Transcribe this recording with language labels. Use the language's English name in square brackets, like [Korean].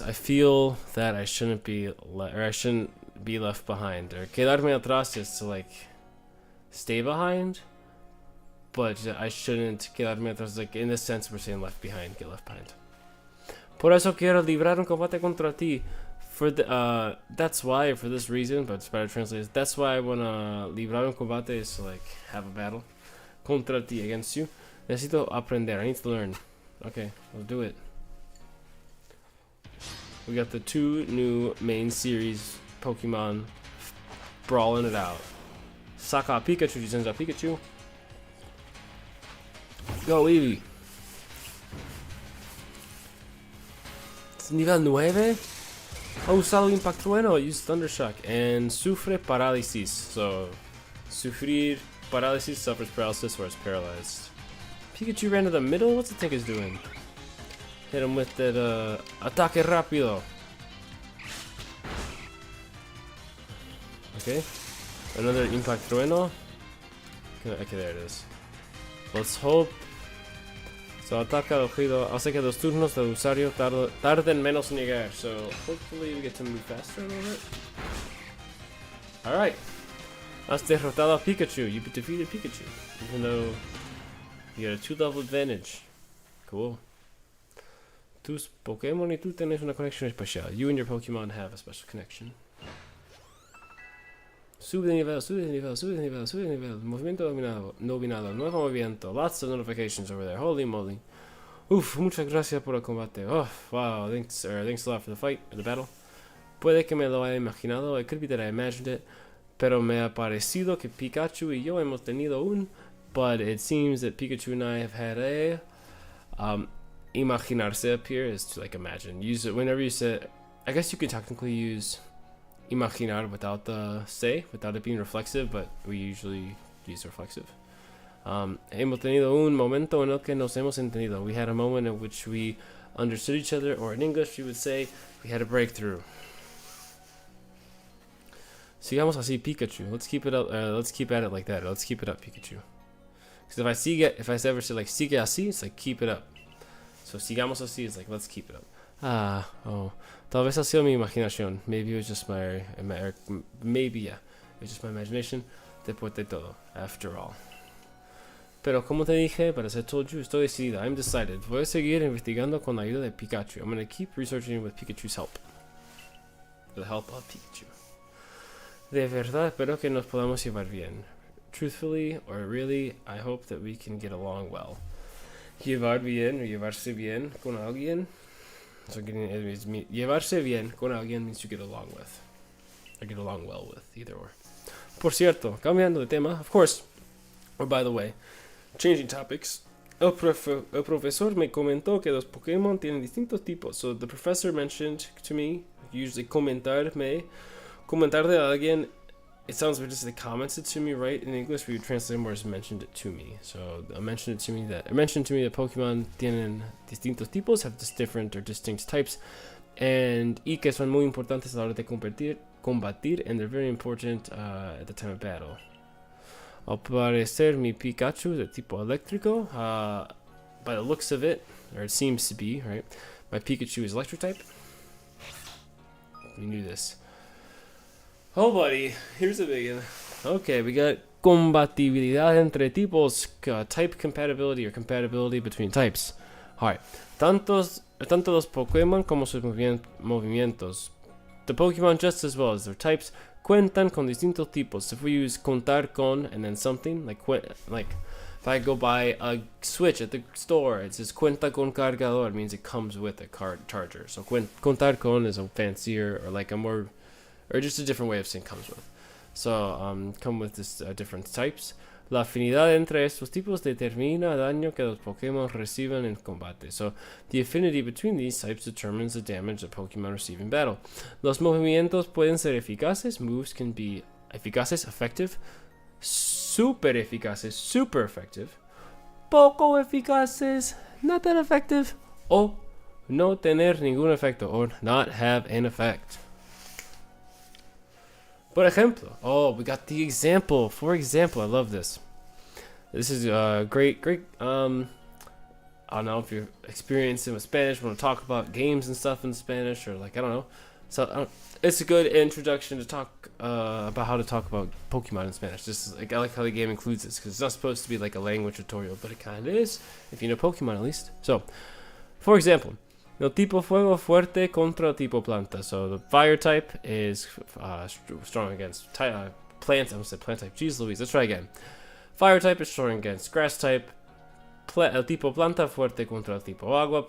[English] I feel that I shouldn't be left behind. Or [Spanish] quedarme atrás [English] is to like stay behind, but I shouldn't quedarme atrás. Like in this sense, we're saying left behind, get left behind. [Spanish] Por eso quiero librar un combate contra ti. [English] For the that's why, for this reason, but it's better translated. That's why I wanna [Spanish] librar un combate [English] is to like have a battle [Spanish] contra ti, [English] against you. [Spanish] Necesito aprender. [English] I need to learn. Okay, we'll do it. We got the 2 new main series Pokemon brawling it out. [Spanish] Saca Pikachu, [English] she sends out Pikachu. Go Eevee. [Spanish] Nivel 9. Ha usado Impact Trueno, [English] use Thundershock, and [Spanish] sufre parálisis. [English] So, [Spanish] sufrir parálisis, [English] suffers paralysis, or is paralyzed. Pikachu ran to the middle? What's the think is doing? Hit him with that [Spanish] ataque rápido. [English] Okay. Another [Spanish] Impact Trueno. [English] Okay, there it is. Let's hope. [Spanish] So ataca ojido. Hace que los turnos del usuario tarden menos en llegar. [English] So hopefully we get to move faster a little bit. Alright. [Spanish] Has derrotado a Pikachu. [English] You defeated Pikachu. Even though you had a 2-level advantage. Cool. [Spanish] Tus Pokémon y tú tenés una conexión especial. [English] You and your Pokemon have a special connection. [Spanish] Sube de nivel, sube de nivel, sube de nivel, sube de nivel. Movimiento dominado, nuevo movimiento. [English] Lots of notifications over there. Holy moly. [Spanish] Uf, muchas gracias por el combate. [English] Oh, wow. Thanks a lot for the fight, the battle. [Spanish] Puede que me lo haya imaginado. [English] It could be that I imagined it. [Spanish] Pero me ha parecido que Pikachu y yo hemos tenido un. [English] But it seems that Pikachu and I have had a. Imaginarse up here is to like imagine. Use it whenever you say. I guess you could technically use imaginar without the say, without it being reflexive, but we usually use reflexive. [Spanish] Hemos tenido un momento en el que nos hemos entendido. [English] We had a moment in which we understood each other, or in English we would say we had a breakthrough. [Spanish] Sigamos así, Pikachu. [English] Let's keep it up. Let's keep at it like that. Let's keep it up, Pikachu. Because if I ever say like [Spanish] sigue así, [English] it's like keep it up. So [Spanish] sigamos así [English] is like let's keep it up. [Spanish] Tal vez ha sido mi imaginación. [English] Maybe it was just my maybe yeah, it was just my imagination. [Spanish] Después de todo, [English] after all. [Spanish] Pero como te dije, [English] but as I told you, [Spanish] estoy decidida. [English] I'm decided. [Spanish] Voy a seguir investigando con la ayuda de Pikachu. [English] I'm gonna keep researching with Pikachu's help. With the help of Pikachu. [Spanish] De verdad espero que nos podamos llevar bien. [English] Truthfully, or really, I hope that we can get along well. [Spanish] Llevar bien or llevarse bien con alguien. [English] So [Spanish] llevarse bien con alguien [English] means you get along with. Or get along well with, either or. [Spanish] Por cierto, cambiando de tema, [English] of course, or by the way, changing topics, [Spanish] el profesor me comentó que los Pokémon tienen distintos tipos. [English] So the professor mentioned to me, usually [Spanish] comentar de alguien, [English] it sounds weird to say commented to me, right? In English, we would translate more as mentioned it to me. So mentioned to me that Pokemon [Spanish] tienen distintos tipos, [English] have different or distinct types, and [Spanish] que son muy importantes a la hora de combatir, [English] and they're very important at the time of battle. [Spanish] Al parecer, mi Pikachu [English] is [Spanish] de tipo eléctrico. [English] By the looks of it, or it seems to be, right? My Pikachu is electric type. You knew this. Oh, buddy, here's a big one. Okay, we got [Spanish] compatibilidad entre tipos, [English] type compatibility or compatibility between types. Alright, tanto los Pokémon como sus movimientos. The Pokémon, just as well as their types, [Spanish] cuentan con distintos tipos. [English] If we use [Spanish] contar con [English] and then something, like if I go buy a Switch at the store, it says [Spanish] cuenta con cargador, [English] it means it comes with a charger. So [Spanish] contar con [English] is a fancier or like a more, or just a different way of saying comes with. So come with this different types. [Spanish] La afinidad entre estos tipos determina el daño que los Pokémon reciben en combate. [English] So the affinity between these types determines the damage that Pokémon receive in battle. [Spanish] Los movimientos pueden ser eficaces. [English] Moves can be [Spanish] eficaces, [English] effective, [Spanish] super eficaces, [English] super effective, [Spanish] poco eficaces, [English] not that effective, [Spanish] o no tener ningún efecto, [English] or not have an effect. [Spanish] Por ejemplo, [English] we got the example. For example, I love this. This is great. I don't know if you're experiencing with Spanish, want to talk about games and stuff in Spanish, or like I don't know. So it's a good introduction to talk about how to talk about Pokemon in Spanish. Just like I like how the game includes this because it's not supposed to be like a language tutorial, but it kind of is if you know Pokemon at least. So, for example, [Spanish] el tipo fuego fuerte contra el tipo planta. [English] So the fire type is strong against plants. I almost said plant type. Jeez Louise, let's try again. Fire type is strong against grass type. [Spanish] El tipo planta fuerte contra el tipo agua.